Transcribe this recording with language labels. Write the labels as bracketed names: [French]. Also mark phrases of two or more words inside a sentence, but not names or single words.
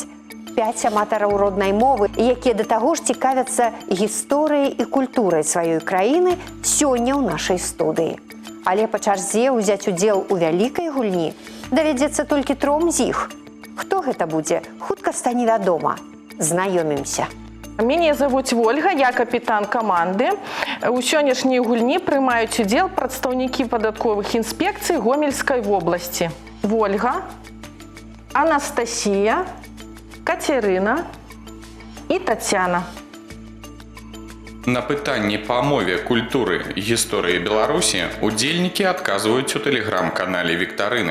[Belarusian] 5 аматараў роднай мовы, якія да таго ж цікавяцца гісторыяй і культурай сваёй краіны, сёння ў нашай студыі. Але па чарзе ўзяць удзел у вялікай гульні давядзецца толькі 3 з іх. Хто гэта будзе, хутка стане вядома. Знаёмімся. [Russian] Меня зовут Ольга, я капитан команды. [Belarusian] У сённяшняй гульні прымаюць удзел прадстаўнікі падатковых інспекцый Гомельскай вобласці. Ольга, Анастасія, Катерина и Татьяна. На пытанні па мове, культуры, гісторыі Беларусі удзельнікі адказваюць у тэлеграм-канале Віктарыны.